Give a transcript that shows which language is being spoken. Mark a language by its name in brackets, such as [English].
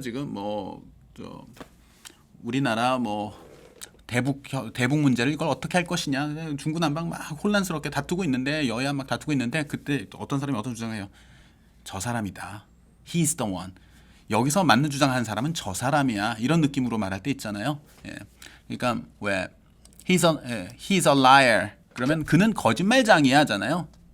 [Korean] 지금 뭐 우리나라 뭐 대북 문제를 이걸 어떻게 할 것이냐, 중구난방 막 혼란스럽게 다투고 있는데 여야 막 다투고 있는데 그때 어떤 사람이 어떤 주장을 해요. 저 사람이다. [English] He is the one. [Korean] 여기서 맞는 주장하는 사람은 저 사람이야. 이런 느낌으로 말할 때 있잖아요. 예. 그러니까 왜 [English] he's a liar. [Korean] 그러면 그는 거짓말장이야잖아요.